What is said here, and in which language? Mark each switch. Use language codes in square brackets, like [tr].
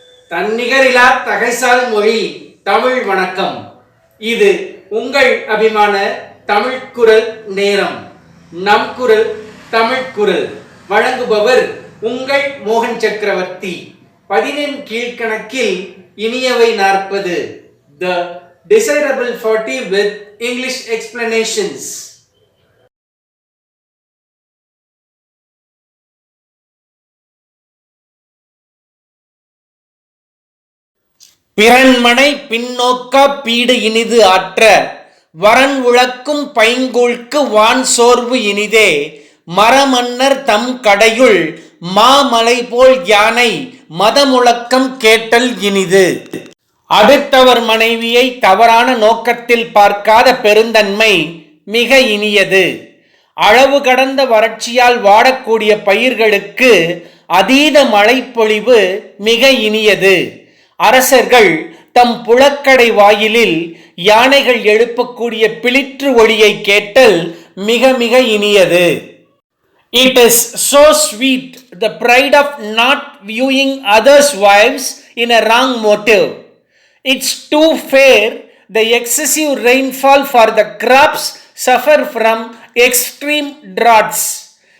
[ta] தன்னிகரில்லா தகைசால் மொழி தமிழ் வணக்கம். இது உங்கள் அபிமான தமிழ் குரல் நேரம். நம் குரல் தமிழ் குரல் வழங்குபவர் உங்கள் மோகன் சக்கரவர்த்தி. 10 கீழ்கணக்கில் இனியவை 40. [en] The desirable 40 with English explanations. [ta] பிறன்மனை பின்னோக்கா bead இனிது ஆற்ற வரன் உழக்கும் பைங்கூழ்க்கு வான் சோர்வு இனிதே மரமன்னர் தம் கடையுள் மாமலை போல் யானை மதமுழக்கம் கேட்டல் இனிது. அடுத்தவர் மனைவியை தவறான நோக்கத்தில் பார்க்காத பெருந்தன்மை மிக இனியது. அளவு கடந்த வறட்சியால் வாடக்கூடிய பயிர்களுக்கு அதீத மழைப்பொழிவு மிக இனியது. அரசர்கள் தம் புழக்கடை வாயிலில் யானைகள் எழுப்பக்கூடிய பிளிற்று ஒளியை கேட்டல் மிக மிக இனியது. [en] It is so sweet the pride of not viewing others' wives in a wrong motive. It's too fair the excessive rainfall for the crops suffer from extreme droughts.